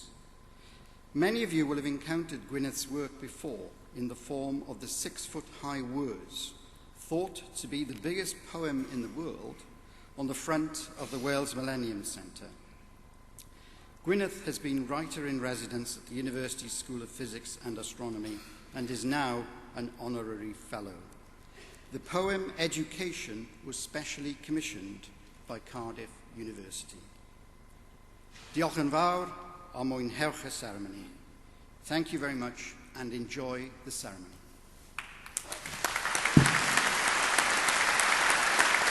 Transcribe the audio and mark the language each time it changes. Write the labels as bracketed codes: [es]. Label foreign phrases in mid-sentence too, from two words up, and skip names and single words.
[en] Many of you will have encountered Gwyneth's work before in the form of the 6-foot-high words, thought to be the biggest poem in the world, on the front of the Wales Millennium Centre. Gwyneth has been writer-in-residence at the University School of Physics and Astronomy and is now an honorary fellow. The poem Education was specially commissioned by Cardiff University. [cy] Diolch yn fawr a mwynhewch y ceremony. [en] Thank you very much and enjoy the ceremony.